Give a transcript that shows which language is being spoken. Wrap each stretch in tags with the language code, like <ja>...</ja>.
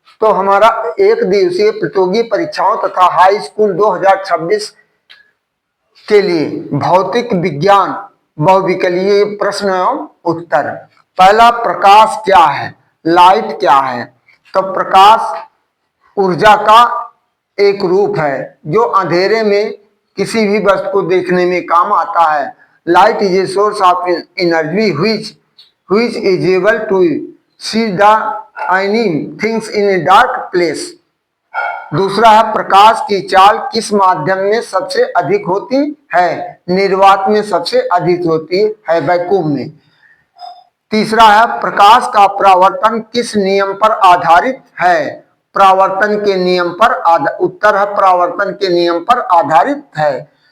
<hi>तो हमारा एक दिवसीय प्रतियोगी परीक्षाओं तथा हाई स्कूल 2026 के लिए भौतिक विज्ञान बहुविकलीय प्रश्न एवं उत्तर। पहला, प्रकाश क्या है, लाइट क्या है? तो प्रकाश ऊर्जा का एक रूप है जो अंधेरे में किसी भी वस्तु को देखने में काम आता है।</hi> <en>Light is a source of energy which is able to see the any things in a dark place।</en> <hi>दूसरा है प्रकाश की चाल किस माध्यम में सबसे अधिक होती है? निर्वात में सबसे अधिक होती है, वैक्यूम में। तीसरा है प्रकाश का परावर्तन किस नियम पर आधारित है? परावर्तन के नियम पर उत्तर है परावर्तन के नियम पर आधारित है।</hi>